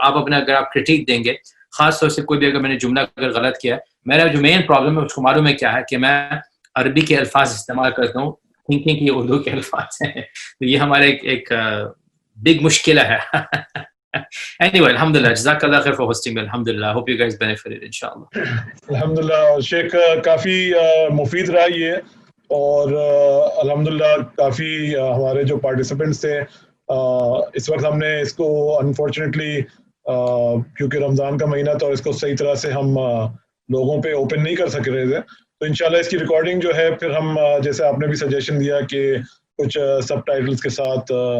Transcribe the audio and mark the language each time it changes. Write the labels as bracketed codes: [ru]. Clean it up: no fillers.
[ur] تو آپ اپنا اگر آپ کرٹیک دیں گے, خاص طور سے کوئی بھی اگر میں نے جملہ اگر غلط کیا, میرا جو مین پرابلم ہے اس کو معلوم ہے کیا ہے, کہ میں عربی کے الفاظ استعمال کرتا ہوں تھنکنگ کی اردو کے الفاظ ہیں. تو یہ ہمارے ایک بگ مشکل ہے. Anyway, الحمدللہ, جزاک اللہ خیر [en] for hosting me. الحمدللہ, hope you guys benefited انشاءاللہ. [ur] الحمدللہ شیخ, کافی مفید رہا یہ, اور الحمدللہ کافی ہمارے جو پارٹیسپینٹس تھے اس وقت ہم نے اس کو انفارچونیٹلی کیونکہ رمضان کا مہینہ تھا اور اس کو صحیح طرح سے ہم لوگوں پہ اوپن نہیں کر سک رہے تھے, تو انشاءاللہ اس کی ریکارڈنگ جو ہے پھر ہم جیسے آپ نے بھی سجیشن دیا کہ کچھ سب ٹائٹلز کے ساتھ.